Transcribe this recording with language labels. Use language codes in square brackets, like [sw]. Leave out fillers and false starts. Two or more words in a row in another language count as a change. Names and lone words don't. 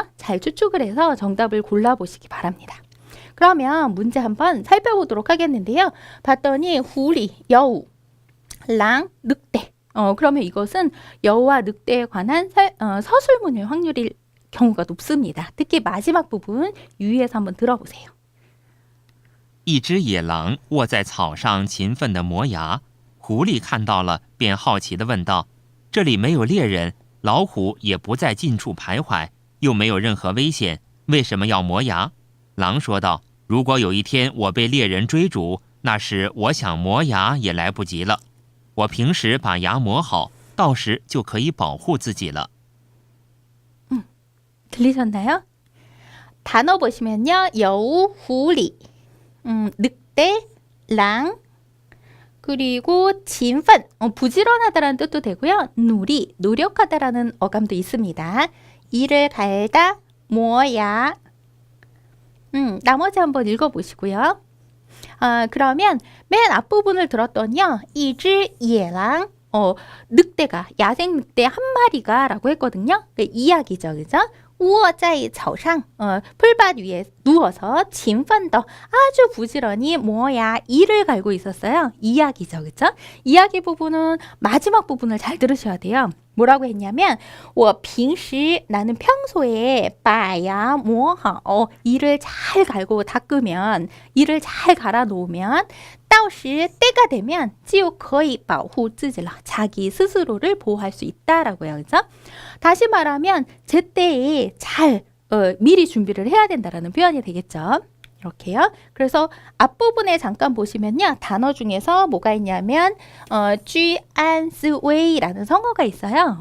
[ko] 잘 추측을 해서 정답을 골라보시기 바랍니다. 그러면 문제 한번 살펴보도록 하겠는데요. 봤더니 후리, 여우, 랑, 늑대. 그러면 이것은 여우와 늑대에 관한 서술문일 확률일 경우가 높습니다. 특히 마지막 부분 유의해서 한번 들어보세요. [zh] 一只野狼卧在草上勤奋地磨牙，狐狸看到了，便好奇地问道：“这里没有猎人，老虎也不在近处徘徊，又没有任何危险，为什么要磨牙？” 狼说道：“如果有一天我被猎人追逐，那时我想磨牙也来不及了。我平时把牙磨好，到时就可以保护自己了。” [ko] 들리셨나요? 단어 보시면요. 여우, [zh] 狐狸, [ko] 늑대, 랑, 그리고 진펀, 부지런하다라는 뜻도 되고요. 누리, 노력하다라는 어감도 있습니다. 이를 갈다, 뭐야. 나머지 한번 읽어보시고요. 그러면 맨 앞부분을 들었더니요. [zh] 一只野狼, [ko] 늑대가, 야생 늑대 한 마리가 라고 했거든요. 이야기죠. 그죠? [zh] 卧在草上, [ko] 풀밭 위에 누워서 勤奋地 아주 부지런히 뭐야 이를 갈고 있었어요. 이야기죠. 그죠? 이야기 부분은 마지막 부분을 잘 들으셔야 돼요. 뭐라고 했냐면 [zh] 我平时 [ko] 나는 평소에 [zh] 把牙磨好 [ko] 이를 잘 갈고 닦으면 이를 잘 갈아 놓으면 到时 때가 되면 [zh] 就可以保护自己了 [ko] 자기 스스로를 보호할 수 있다라고요. 그죠? 다시 말하면 제때에 잘 미리 준비를 해야 된다라는 표현이 되겠죠. 이렇게요. 그래서 앞부분에 잠깐 보시면요. 단어 중에서 뭐가 있냐면 쥐안스웨이라는 성어가 있어요.